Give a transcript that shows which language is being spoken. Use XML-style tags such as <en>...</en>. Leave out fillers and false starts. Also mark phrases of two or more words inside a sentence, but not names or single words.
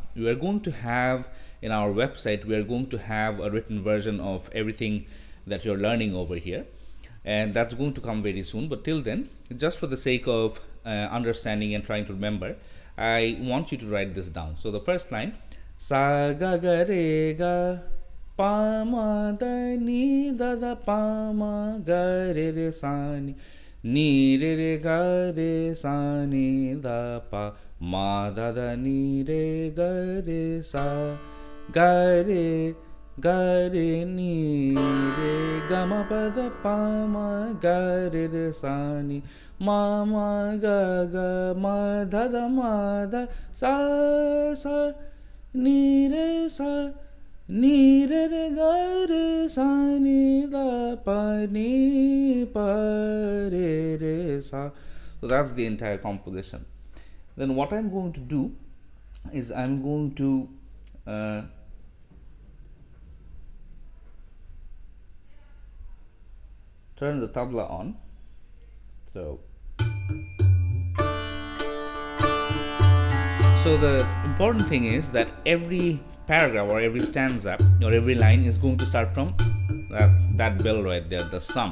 <en>We are going to have in our website, we are going to have a written version of everything that you're learning over here, and that's going to come very soon. But till then, just for the sake of understanding and trying to remember, I want you to write this down. So the first line, sa ga ga re ga, pa ma da ni da da, pa ma ga re sa ni re ga re sa ni da pa, ma da da ni re ga re sa, ga re ni re ga ma pa da, pa ma ga re sa ni, ma ga ga ma da da, ma da sa ni re ga re sa ni da pa ni pa re sa. So that's the entire composition. Then what I'm going to do is I'm going to turn the tabla on. So the important thing is that every paragraph or every stanza or every line is going to start from that bell right there, the sum.</en>